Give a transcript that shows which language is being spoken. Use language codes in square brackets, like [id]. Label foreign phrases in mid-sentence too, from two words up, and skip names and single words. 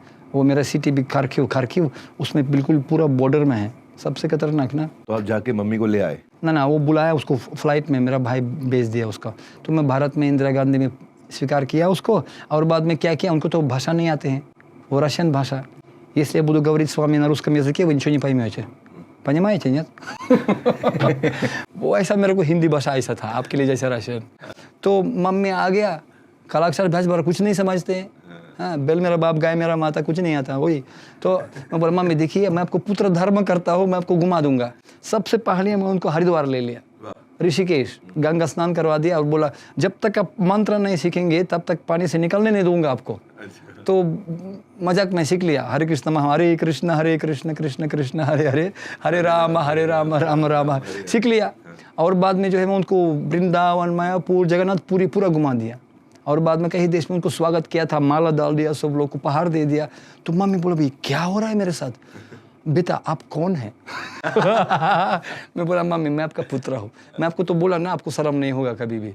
[hi] वो मेरा सिटी भी खार्किव उसमें बिल्कुल पूरा बॉर्डर में है, सबसे खतरनाक ना। तो आप जाके मम्मी को ले आए? ना वो बुलाया उसको फ्लाइट में, मेरा भाई भेज दिया उसका। तो मैं भारत में इंदिरा गांधी में स्वीकार किया उसको। और बाद में क्या किया, उनको तो भाषा नहीं आते हैं, वो रशियन भाषा। [ru] Если я буду говорить с вами на русском языке, вы ничего не поймете. Понимаете, нет? [hi] वो ऐसा मेरे को हिंदी भाषा ऐसा था आपके लिए जैसा रशियन। तो मम्मी आ गया, कालाक्षर भैंस बार कुछ नहीं समझते हैं, हाँ, बेल मेरा बाप गाय मेरा माता कुछ नहीं आता वही। तो मैं बोला मम्मी देखिए मैं आपको पुत्र धर्म करता हूँ, मैं आपको घुमा दूंगा। सबसे पहले मैं उनको हरिद्वार ले लिया, ऋषिकेश, गंगा स्नान करवा दिया और बोला जब तक आप मंत्र नहीं सीखेंगे तब तक पानी से निकलने नहीं दूंगा आपको। तो मजाक में सीख लिया, हरे कृष्ण हरे कृष्ण कृष्ण कृष्ण हरे हरे, हरे राम राम राम सीख लिया। और बाद में जो है मैं उनको वृंदावन, मायापुर, जगन्नाथपुरी पूरा घुमा दिया। और बाद में कई देश में उनको स्वागत किया था, माला डाल दिया, सब लोग को उपहार दे दिया। तो मम्मी बोला भाई क्या हो रहा है मेरे साथ, बेटा आप कौन है? मैं बोला मम्मी मैं आपका पुत्र हूँ, मैं आपको तो बोला ना आपको शर्म नहीं होगा कभी भी।